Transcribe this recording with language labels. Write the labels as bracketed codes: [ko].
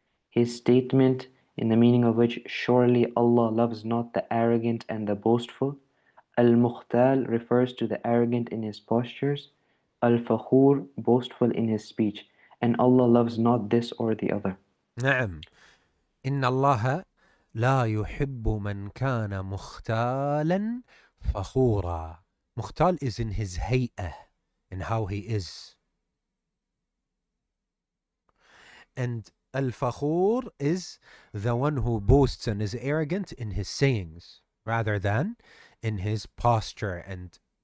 [en] His statement, in the meaning of which, surely Allah loves not the arrogant and the boastful. Al-Mukhtal refers to the arrogant in his postures. Al-Fakhur, boastful in his speech. And Allah loves not this or the other. [ar] نعم. إن الله لا يحب من كان مختالا فخورا. [en] Mukhtal is in his hay'ah, in how he is. And al-fakhur is the one who boasts and is arrogant in his sayings, rather than in his posture and